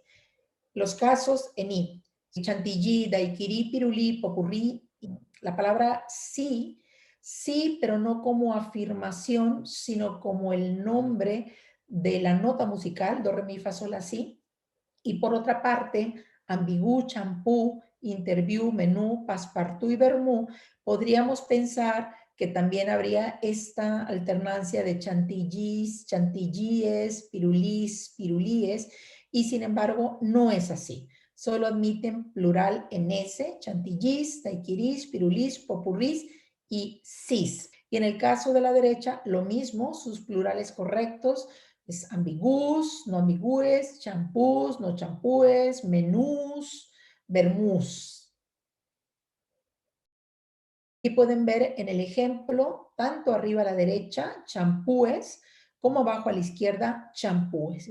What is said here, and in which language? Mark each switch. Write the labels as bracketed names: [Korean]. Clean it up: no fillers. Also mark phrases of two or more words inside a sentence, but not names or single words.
[Spanish] Los casos en I, chantilly, daiquiri, pirulí, popurrí, la palabra sí, sí, pero no como afirmación, sino como el nombre de la nota musical, do, re, mi, fa, sol, la, si. Y por otra parte, ambigú, champú, interview, menú, passepartout y vermú, podríamos pensar que también habría esta alternancia de chantillís, chantillíes, pirulís, pirulíes, y sin embargo no es así. Solo admiten plural en S, chantillís, daiquirís, pirulís, popurrís y cis. Y en el caso de la derecha, lo mismo, sus plurales correctos es ambigús, no ambigües, champús, no champúes, menús, vermús. Aquí pueden ver en el ejemplo, tanto arriba a la derecha, champúes, como abajo a la izquierda, champúes.